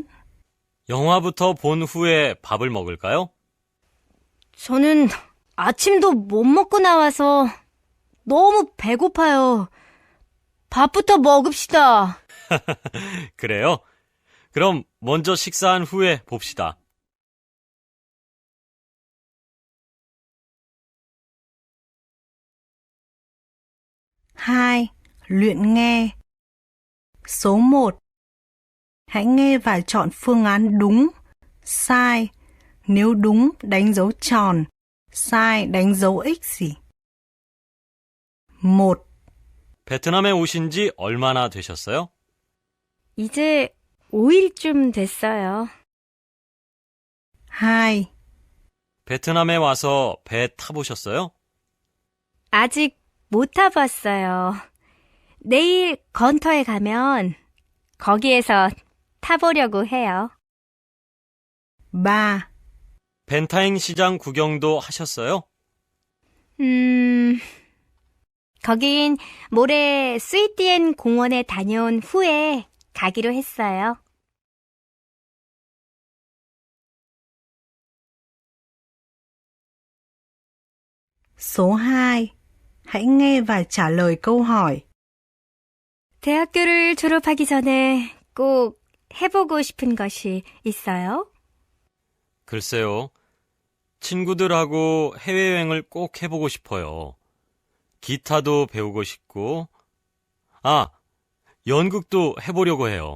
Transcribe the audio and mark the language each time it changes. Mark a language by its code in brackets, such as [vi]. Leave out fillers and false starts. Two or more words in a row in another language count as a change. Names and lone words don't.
[ko] 영화부터 본 후에 밥을 먹을까요? 저는 아침도 못 먹고 나와서 너무 배고파요. 밥부터 먹읍시다. 그래요? 그럼 먼저 식사한 후에 봅시다. [vi] Hai, luyện nghe. Số 1. Hãy nghe và chọn phương án đúng, sai. Nếu đúng, đánh dấu tròn. Sai, đánh dấu X gì. [ko] 1. 베트남에 오신 지 얼마나 되셨어요? 이제 5일쯤 됐어요. 2. 베트남에 와서 배 타보셨어요? 아직 못 타봤어요. 내일 건터에 가면 거기에서 타보려고 해요. 3. 벤타잉 시장 구경도 하셨어요? 거긴 모레 스위티엔 공원에 다녀온 후에 가기로 했어요. [vi] Số 2. Hãy nghe và trả lời câu hỏi. [ko] 대학교를 졸업하기 전에 꼭 해보고 싶은 것이 있어요? 글쎄요. 친구들하고 해외여행을 꼭 해보고 싶어요. 기타도 배우고 싶고, 연극도 해보려고 해요.